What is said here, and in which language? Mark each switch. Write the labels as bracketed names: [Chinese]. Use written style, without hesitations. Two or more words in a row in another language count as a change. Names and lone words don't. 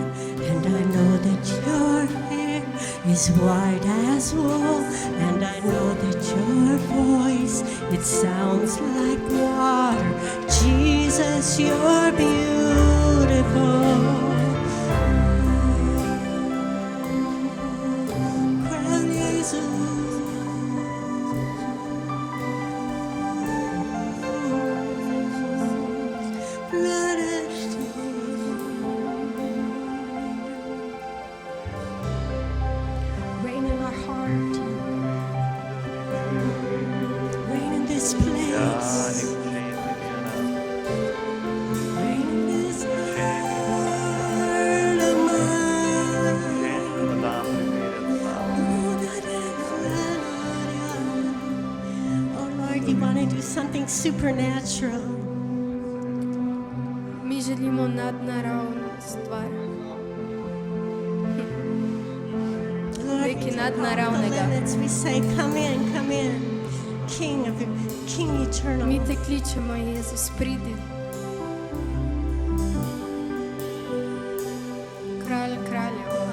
[English] And I know that your hair is white as wool. And I know that your voice, it sounds like water. Jesus, you're beautiful. [Slovenian] Kralj Jezus. Ladeš ty. [English] Reign in our heart. Reign in this place. Reign in this heart of mine. Oh Lord, you want to do something supernatural. [Slovenian] Mi želimo nadnaravno stvar. [English] Lord, [Slovenian] Neki [English] we take off the [Slovenian] nadnaravnega. [English] limits. We say, come in, King eternal. [Slovenian] Mi te kličemo, Jezus, pridi. Kralj kraljev.